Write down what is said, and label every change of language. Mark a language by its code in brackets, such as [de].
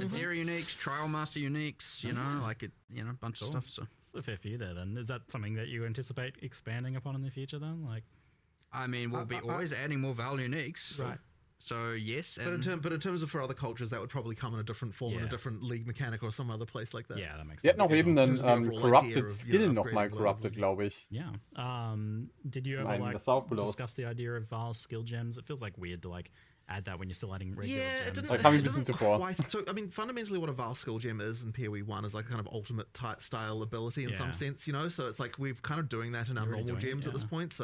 [en] Yep, Adzira uniques, Trial Master uniques, a bunch of stuff. So it's a fair few there then. Is that something that you anticipate expanding upon in the future then? Like, I mean, we'll be always adding more Vale uniques. Right. So yes, but in terms of for other cultures, that would probably come in a different form, in a different league mechanic or some other place like that. Yeah, that makes sense. [de] Die hatten auch eben einen Corrupted Skill nochmal corrupted, glaube ich. [en] Yeah. Did you ever discuss the idea of Vile skill gems? It feels like weird to add that when you're still adding regular gems. It doesn't quite. So, I mean, fundamentally what a Vile skill gem is in PoE 1 is like a kind of ultimate style ability in some sense, So it's like we're kind of doing that in our normal gems at this point.